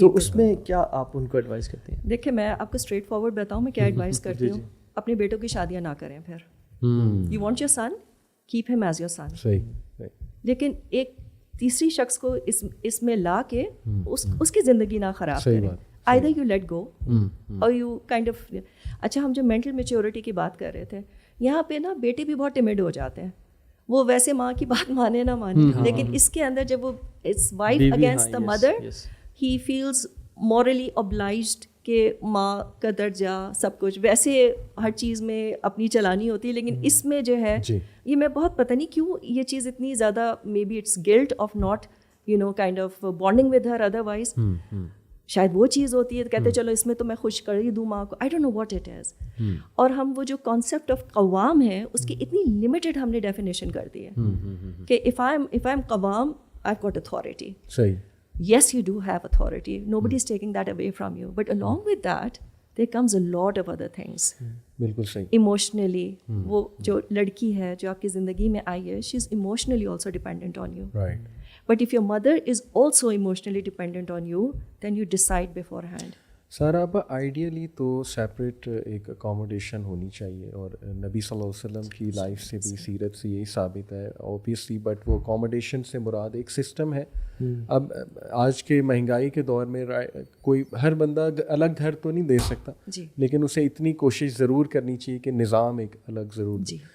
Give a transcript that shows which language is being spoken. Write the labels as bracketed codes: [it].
[ur] تو اس میں کیا آپ ان کو ایڈوائز کرتے ہیں؟ دیکھیں میں آپ کو اسٹریٹ فارورڈ بتاؤں میں کیا ایڈوائز کرتی ہوں. اپنے بیٹوں کی شادیاں نہ کریں. [en] پھر you want your son, keep him as your son. [ur] صحیح. لیکن ایک تیسری شخص کو اس میں لا کے اس کی زندگی نہ خراب کریں. [en] either you let go or you kind of. [ur] اچھا, ہم جو مینٹل میچیورٹی کی بات کر رہے تھے, یہاں پہ نا بیٹے بھی بہت ٹمڈ ہو جاتے ہیں. وہ ویسے ماں کی بات مانے نہ مانے, لیکن اس کے اندر جب وہ [en] it's wife against the mother, he feels morally obliged [ur] کہ ماں کا درجہ سب کچھ ویسے ہر چیز میں اپنی چلانی ہوتی ہے. لیکن اس میں جو ہے یہ میں بہت پتہ نہیں کیوں یہ چیز اتنی زیادہ, [en] maybe it's guilt of not kind of bonding with her, [ur] otherwise شاید وہ چیز ہوتی ہے. کہتے چلو اس میں تو میں خوش کر ہی دوں ماں کو, [en] I don't know what it is. [ur] اور ہم وہ جو کانسیپٹ آف قوام ہے اس کی اتنی لمیٹڈ ہم نے ڈیفینیشن کر دی ہے کہ [en] if I'm قوام, I've got authority. [ur] صحیح. [en] Yes, you do have authority. Nobody is taking that away from you. But along with that, there comes a lot of other things. [ur] بالکل صحیح. Emotionally, وہ جو لڑکی ہے جو آپ کی زندگی میں آئی ہے, [en] she is emotionally also dependent on you. Right. But if your mother is also emotionally dependent on you, then you decide beforehand. [ur] سارا اب آئیڈیلی تو سیپریٹ ایک اکاموڈیشن ہونی چاہیے, اور نبی صلی اللہ علیہ وسلم کی لائف سے بھی, سیرت سے یہی ثابت ہے اوبیسلی. بٹ وہ اکاموڈیشن سے مراد ایک سسٹم ہے. اب آج کے مہنگائی کے دور میں کوئی ہر بندہ الگ گھر تو نہیں دے سکتا, لیکن اسے اتنی کوشش ضرور کرنی چاہیے کہ نظام ایک الگ ضرور دے.